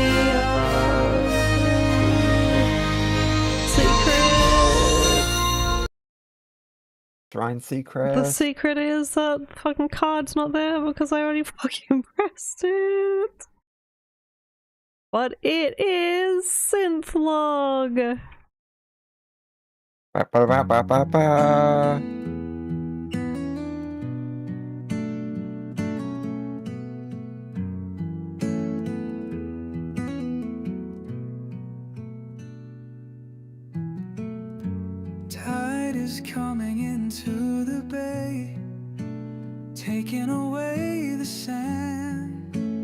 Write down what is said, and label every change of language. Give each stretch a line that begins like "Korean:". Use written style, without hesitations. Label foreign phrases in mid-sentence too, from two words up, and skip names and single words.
English: Secret! Shrine Secret. The secret is that fucking card's not there because I already fucking pressed it. But it is Synthlog. Ba, ba, ba, ba, ba, ba. Tide is coming into the bay, taking away the sand.